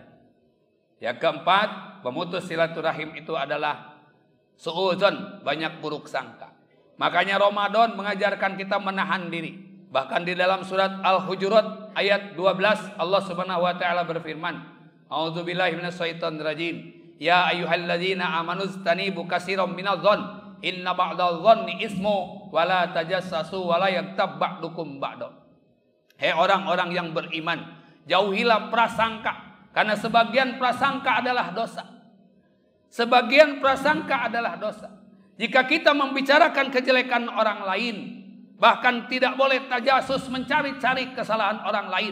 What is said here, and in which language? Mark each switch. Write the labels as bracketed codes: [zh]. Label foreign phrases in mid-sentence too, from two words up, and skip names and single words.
[id] Yang keempat, pemutus silaturahim itu adalah suudzon, banyak buruk sangka. Makanya Ramadan mengajarkan kita menahan diri. Bahkan di dalam surat Al-Hujurat ayat 12 Allah [ar] سبحانه وتعالى [id] berfirman, [ar] أعوذ بالله من الشيطان الرجيم. يا أيها الذين آمنوا اجتنبوا كثيرا من الظن إن بعض الظن إثم ولا تجسسوا ولا يغتب بعضكم بعضا. [id] Hei orang-orang yang beriman, jauhilah prasangka, karena sebagian prasangka adalah dosa. Sebagian prasangka adalah dosa. Jika kita membicarakan kejelekan orang lain, bahkan tidak boleh tajasus mencari-cari kesalahan orang lain.